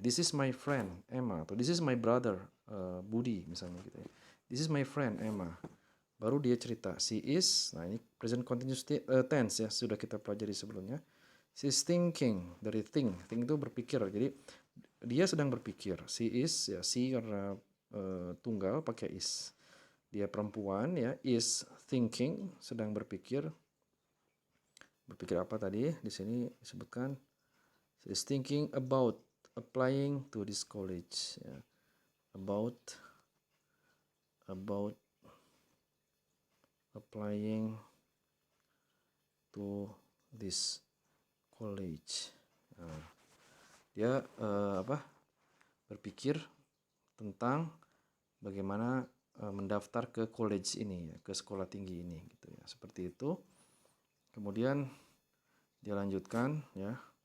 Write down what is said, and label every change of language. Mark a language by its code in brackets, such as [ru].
[en] This is my friend Emma atau this is my brother Budi [id] misalnya gitu ya. [en] This is my friend Emma. [id] Baru dia cerita. [en] She is, [id] nah ini present continuous tense ya, sudah kita pelajari sebelumnya. [en] She's thinking, [id] dari think itu berpikir. Jadi dia sedang berpikir. [en] She is [id] ya, she karena tunggal pakai is. Dia perempuan ya, [en] is thinking, [id] sedang berpikir. Berpikir apa tadi? Di sini disebutkan [en] she's thinking about applying to this college ya. About applying to this college. [id] Nah, dia berpikir tentang bagaimana mendaftar ke college ini ya, ke sekolah tinggi ini gitu ya. Seperti itu. Kemudian dilanjutkan ya.